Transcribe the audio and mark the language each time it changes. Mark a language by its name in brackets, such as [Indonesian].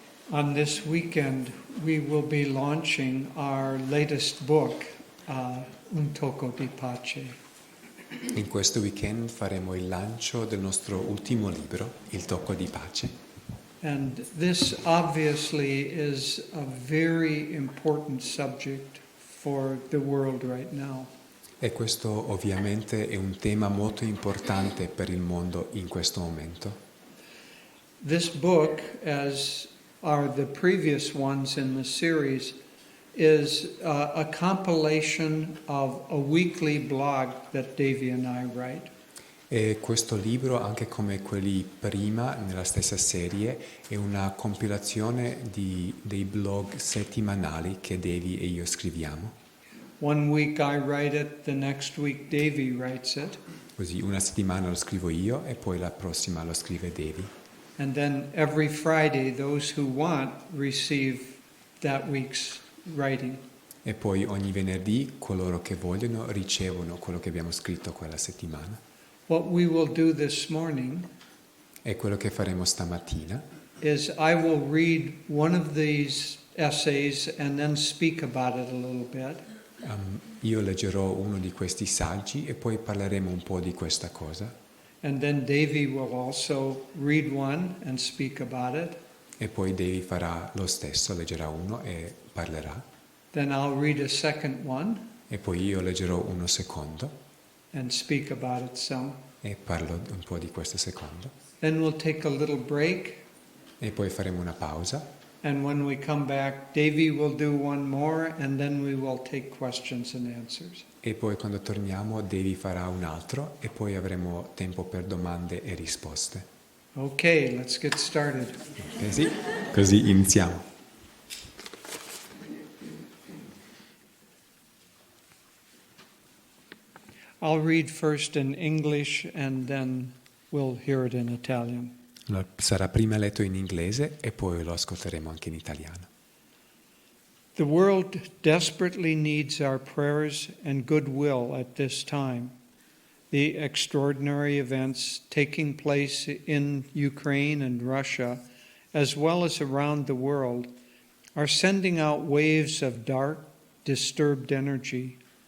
[English] On this weekend, we will be launching our latest book, Un Tocco di Pace. [Italian] In questo weekend faremo il lancio del nostro ultimo libro, Il Tocco di Pace. [English] And this obviously is a very important subject for the world right now. [Italian] E questo ovviamente è un tema molto importante per il mondo in questo momento. [English] This book, as are the previous ones in the series, is a compilation of a weekly blog that Devi and I write. [Italian] E questo libro, anche come quelli prima nella stessa serie, è una compilazione dei blog settimanali che Devi e io scriviamo. [English] One week I write it, the next week Devi writes it. [Italian] Così una settimana lo scrivo io e poi la prossima lo scrive Devi. [English] And then every Friday, those who want receive that week's writing. [Italian] E poi ogni venerdì coloro che vogliono ricevono quello che abbiamo scritto quella settimana. [English] What we will do this morning [Italian] E quello che faremo stamattina [English] is I will read one of these essays and then speak about it a little bit. [Italian] Io leggerò uno di questi saggi e poi parleremo un po' di questa cosa. [English] And then Devi will also read one and speak about it. [Italian] E poi Devi farà lo stesso, leggerà uno e parlerà. [English] Then I'll read a second one [Italian] E poi io leggerò uno secondo [English] and speak about it some. [Italian] e parlo un po' di questo secondo. [English] Then we'll take a little break, [Italian] E poi faremo una pausa. [English] and when we come back, Devi will do one more, and then we will take questions and answers. [Italian] E poi quando torniamo Devi farà un altro e poi avremo tempo per domande e risposte. [English] Okay, let's get started. [Italian] Ok, sì? Così iniziamo. [English] I'll read first in English and then we'll hear it in Italian. [Italian] Allora, sarà prima letto in inglese e poi lo ascolteremo anche in italiano. [English] The world desperately needs our prayers and goodwill at this time. The extraordinary events taking place in Ukraine and Russia, as well as around the world, are sending out waves of dark, disturbed energy.